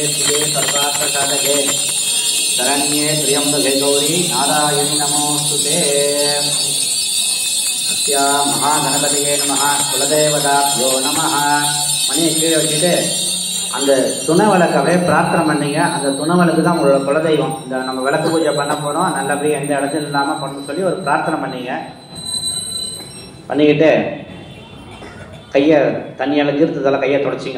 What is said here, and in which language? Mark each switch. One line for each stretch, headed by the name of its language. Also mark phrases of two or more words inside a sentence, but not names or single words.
Sanskrit: शिवे सर्वार्थ साधके शरण्ये त्र्यंबके गौरी नारायणी नमोस्तुते. अस्या महागणपतिये नमः कुलदेवताभ्यो नमः.
Tamil: மணியை கீழே வச்சுட்டு அந்த துணை விளக்கவே பிரார்த்தனை பண்ணீங்க. அந்த துணை விளக்கு தான் உங்களோட குலதெய்வம். இந்த நம்ம விளக்கு பூஜை பண்ண போகிறோம், நல்லபடியாக எந்த இடத்துல இல்லாமல் பண்ணணும்னு சொல்லி ஒரு பிரார்த்தனை பண்ணீங்க. பண்ணிக்கிட்டு கையை தண்ணியால் தீர்த்தத்தால் கையை தொடச்சிங்க.